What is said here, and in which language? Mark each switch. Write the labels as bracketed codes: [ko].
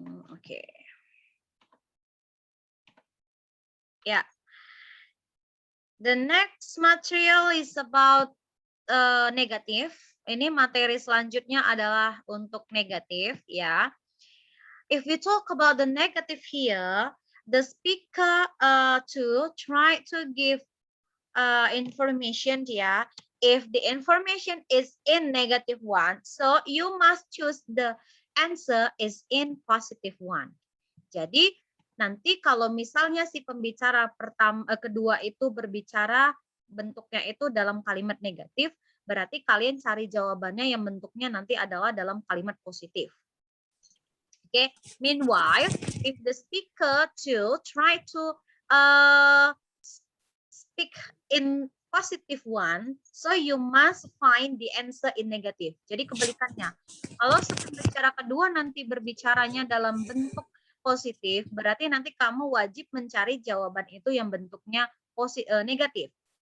[en] Okay. Yeah. The next material is about negatif. [id] Ini materi selanjutnya adalah untuk negatif, ya. [en] If we talk about the negative here, the speaker to try to give information, ya. If the information is in negative one, so you must choose the answer is in positive one. [id] Jadi nanti kalau misalnya si pembicara kedua itu berbicara bentuknya itu dalam kalimat negatif, berarti kalian cari jawabannya yang bentuknya nanti adalah dalam kalimat positif. Okay. [en] Meanwhile, if the speaker to try to speak in positive one, so you must find the answer in negative. [id] Jadi kebalikannya. Kalau si pembicara kedua nanti berbicaranya dalam bentuk positif, berarti nanti kamu wajib mencari jawaban itu yang bentuknya negatif.